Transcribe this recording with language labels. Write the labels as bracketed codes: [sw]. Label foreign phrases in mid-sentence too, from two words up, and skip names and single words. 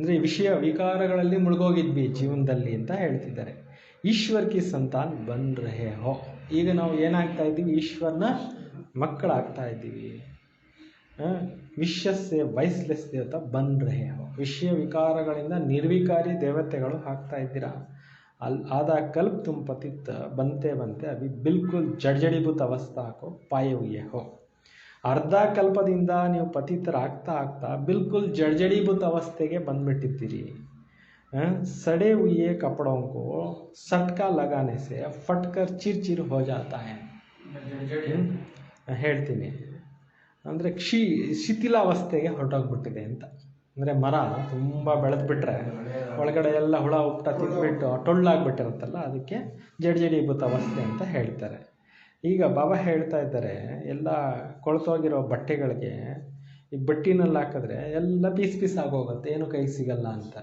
[kn] ಅಂದರೆ ವಿಷಯ ವಿಕಾರಗಳಲ್ಲಿ ಮುಳುಗೋಗಿದ್ವಿ ಜೀವನದಲ್ಲಿ ಅಂತ ಹೇಳ್ತಿದ್ದಾರೆ. [hi] ईश्वर की संतान बन रहे हो, [kn] ಈಗ ನಾವು ಏನಾಗ್ತಾ ಇದ್ದೀವಿ, ಈಶ್ವರನ ಮಕ್ಕಳಾಗ್ತಾ ಇದ್ದೀವಿ. [hi] विशस से वाइसलेस देवता बन रहे हो, [kn] ವಿಷಯ ವಿಕಾರಗಳಿಂದ ನಿರ್ವಿಕಾರಿ ದೇವತೆಗಳು ಆಗ್ತಾ ಇದ್ದೀರಾ. [hi] आधा कल्प तुम पतित बनते बनते अभी बिल्कुल जड़जड़ीभूत अवस्था को पाए हुए हो. [kn] ಅರ್ಧ ಕಲ್ಪದಿಂದ ನೀವು ಪತಿತರಾಗ್ತಾ ಆಗ್ತಾ ಬಿಲ್ಕುಲ್ ಜಡ್ಜಡೀಭೂತ ಅವಸ್ಥೆಗೆ ಬಂದ್ಬಿಟ್ಟಿದ್ದೀರಿ. [hi] सड़े हुए कपड़ों को सटका लगाने से फटकर चिरचिर हो जाता है. [kn] ಹೇಳ್ತೀನಿ ಅಂದರೆ ಶಿಥಿಲಾವಸ್ಥೆಗೆ ಹೊರಟೋಗ್ಬಿಟ್ಟಿದೆ ಅಂತ. ಅಂದರೆ ಮರ ತುಂಬ ಬೆಳೆದ್ಬಿಟ್ರೆ ಒಳಗಡೆ ಎಲ್ಲ ಹುಳ ಉಪ್ಟ ತಿಂದ್ಬಿಟ್ಟು ಟೊಳ್ಳಾಗ್ಬಿಟ್ಟಿರುತ್ತಲ್ಲ, ಅದಕ್ಕೆ ಜಡ್ಜಡೀಭೂತ ಅವಸ್ಥೆ ಅಂತ ಹೇಳ್ತಾರೆ. ಈಗ ಬಾಬಾ ಹೇಳ್ತಾ ಇದ್ದಾರೆ, ಎಲ್ಲ ಕೊಳ್ತೋಗಿರೋ ಬಟ್ಟೆಗಳಿಗೆ ಈ ಬಟ್ಟಿನಲ್ಲಿ ಹಾಕಿದ್ರೆ ಎಲ್ಲ ಪೀಸ್ ಪೀಸ್ ಆಗೋಗುತ್ತೆ, ಏನು ಕೈ ಸಿಗಲ್ಲ ಅಂತಾರೆ.